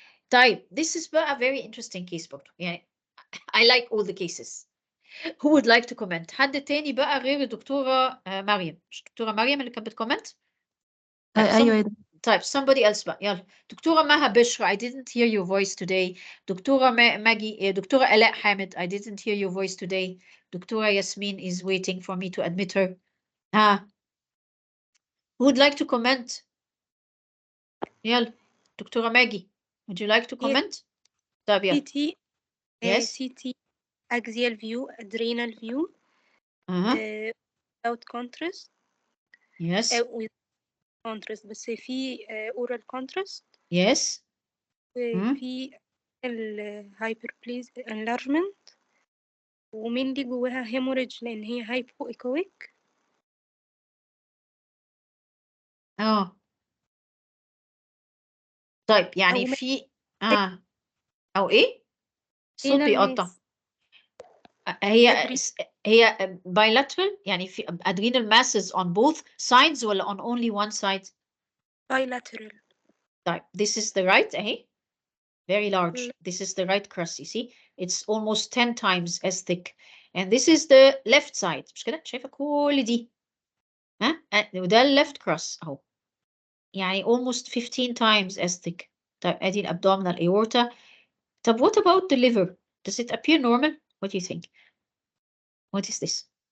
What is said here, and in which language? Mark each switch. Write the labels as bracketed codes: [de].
[ar] طيب, [en] this is a very interesting case [ar] برضه. يعني [en] I like all the cases. Who would like to comment? [ar] حد تاني بقى غير الدكتورة مريم. مش الدكتورة مريم اللي كانت بتكومنت؟ أيوة. طيب, [en] somebody else [ar] بقى. يلا. دكتورة [en] مها بشرى, I didn't hear your voice today. دكتورة ماجي, دكتورة آلاء حامد, I didn't hear your voice today. [ar] دكتورة [en] Yasmin is waiting for me to admit her. Who would like to comment? [ar] يلا دكتورة [en] ماجي would you like to comment؟ [ar] طب يلا. [en] CT Yes. CT axial view, adrenal view without contrast. Yes. with contrast [ar] بس في [en] oral contrast. Yes. [ar] وفي الهايبربليز [en] enlargement [ar] ومين دي جواها [en] hemorrhage [ar] لأن هي hypoechoic. طيب يعني في أو إيه؟ الصوت بيقطع. هي [en] bilateral [ar] يعني في [en] adrenal masses on both sides [ar] ولا [en] on only one side؟ bilateral. [ar] طيب [en] this is the right [ar] أهي [en] very large. This is the right crust, you see it's almost 10 times as thick and this is the left side. [ar] مش كده؟ شايفة كل دي وده [en] left crust [ar] أهو يعني [en] almost 15 times as thick. [ar] طيب أدي [en] الabdominal aorta. طب what about the liver? Does it appear normal? What do you think? What is this?